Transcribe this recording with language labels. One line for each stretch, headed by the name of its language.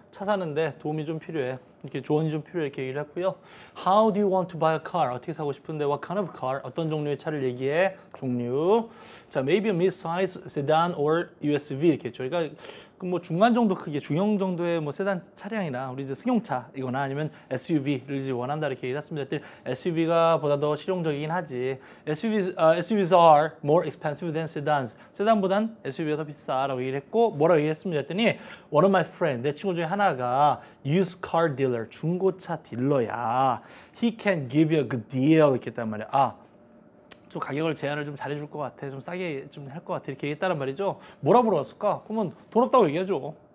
Korean: 차 사는데 도움이 좀 필요해. 이렇게 조언이 좀 필요해 이렇게 얘기를 했고요.
English: How do you want to buy a car? 어떻게 사고 싶은데 what kind of car?
Korean: 어떤 종류의 차를 얘기해? 종류.
English: 자, maybe a mid-size sedan or USV 이렇게 했죠.
Korean: 그러니까 뭐 중간 정도 크기, 중형 정도의 뭐 세단 차량이나 우리 이제 승용차이거나 아니면 SUV를 이제 원한다 이렇게 얘기를 했습니다. SUV가 보다 더 실용적이긴 하지.
English: SUVs are more expensive than sedans.
Korean: 세단보단 SUV가 더 비싸라고 얘기를 했고 뭐라고 얘기했습니다. 했더니 one of my friend, 내 친구 중에 하나가 used car dealer, 중고차 딜러야.
English: He can give you a good deal 이렇게 했단 말이야.
Korean: 좀 가격을 제한을 좀 잘해줄 것 같아. 좀 싸게 좀 할 것 같아. 이렇게 얘기했다는 말이죠. 뭐라 물어봤을까? 그러면 돈 없다고 얘기하죠.